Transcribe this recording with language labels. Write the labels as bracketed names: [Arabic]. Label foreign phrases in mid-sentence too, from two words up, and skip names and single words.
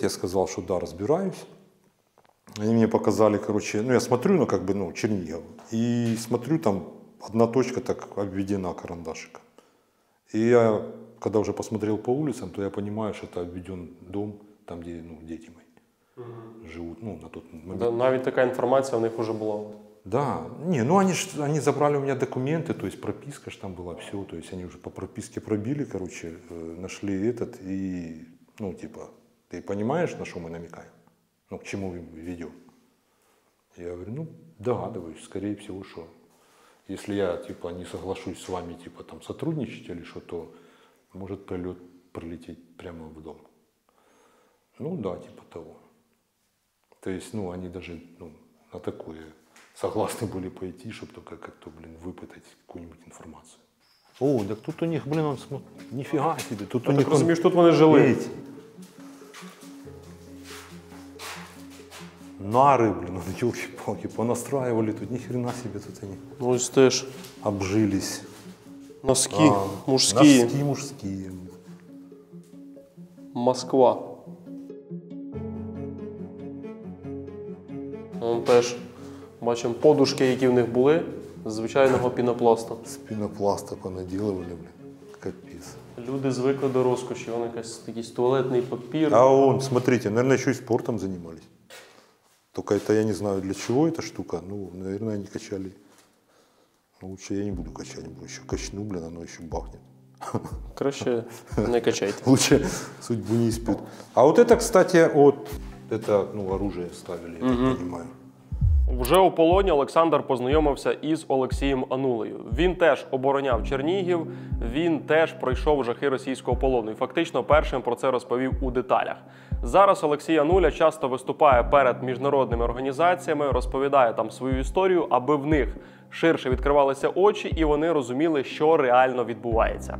[Russian] Я сказал, что да, разбираюсь. Они мне показали, короче, ну я смотрю, ну как бы, ну, Чернигов. И смотрю, там одна точка так обведена карандашиком. И я, когда уже посмотрел по улицам, то я понимаю, что это обведен дом, там, где, ну, дети мои живут, ну, на тот момент. Да, [Ukrainian] навіть така інформація у них вже була. [Russian] Да, не, ну они забрали у меня документы, то есть прописка ж там была, все, то есть они уже по прописке пробили, короче, нашли этот и, ну, типа, ты понимаешь, на что мы намекаем? Ну, к чему мы ведем? Я говорю, ну, догадываюсь, скорее всего, что если я, типа, не соглашусь с вами, типа, там, сотрудничать или что, то может прилететь прямо в дом. Ну, да, типа того. То есть, ну, они даже, ну, на такое согласны были пойти, чтобы только как-то, блин, выпытать какую-нибудь информацию. О, так тут у них, блин, он нифига себе. Тут у [Ukrainian] Я [Russian] них, [Ukrainian] так розумію, тут вони жили. [Russian] видите, нары, блин, ну, елки-палки, понастраивали тут, ни хрена себе тут они [Ukrainian] Ну, ось теж [Russian] обжились. [Ukrainian] носки мужські. [Russian] Носки мужские. Москва. [Ukrainian] Вон теж бачимо подушки, які в них були, з звичайного пінопласту. [Russian] С пенопласта понаделывали, блин, капец. [Ukrainian] Люди звикли до розкоші, вон якийсь туалетний папір. [Russian] А вон, смотрите, наверное, еще и спортом занимались. Только это я не знаю, для чего эта штука. Ну, наверное, они качали. Ну, лучше я не буду качать, буду еще качну, блин, оно еще бахнет. [Ukrainian] Краще не качайте. [Russian] Лучше судьбу не испьют. А вот это, кстати, от это, ну, оружие ставили, я так понимаю. [Ukrainian] Вже у полоні Олександр познайомився із Олексієм Анулею. Він теж обороняв Чернігів, він теж пройшов жахи російського полону і фактично першим про це розповів у деталях. Зараз Олексій Ануля часто виступає перед міжнародними організаціями, розповідає там свою історію, аби в них ширше відкривалися очі і вони розуміли, що реально відбувається.